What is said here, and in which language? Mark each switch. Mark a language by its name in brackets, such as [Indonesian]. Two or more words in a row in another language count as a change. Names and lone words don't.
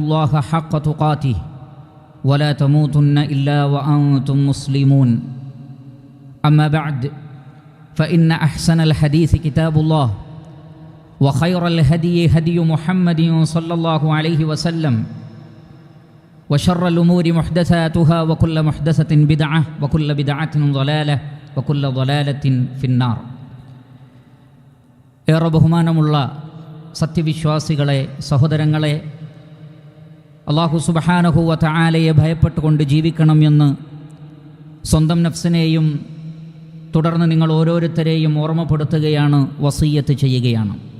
[Arabic] الله حق تقاته ولا تموتن إلا وأنتم مسلمون أما بعد فإن أحسن الحديث كتاب الله وخير الهدي هدي محمد صلى الله عليه وسلم وشر الأمور محدثاتها وكل محدثة بدعة وكل بدعة ضلالة وكل ضلالة في النار. [Malayalam] ഏറെ ബഹുമാനമുള്ള സത്യവിശ്വാസികളെ, സഹോദരങ്ങളെ, അല്ലാഹു [Arabic] سبحانه وتعالى [Malayalam] ഭയപ്പെട്ടുകൊണ്ട് ജീവിക്കണം എന്ന് സ്വന്തം നഫ്സിനെയും തുടർന്ന് നിങ്ങൾ ഓരോരുത്തരെയും ഓർമ്മപ്പെടുത്തുകയാണ്, വസിയ്യത്ത് ചെയ്യുകയാണ്.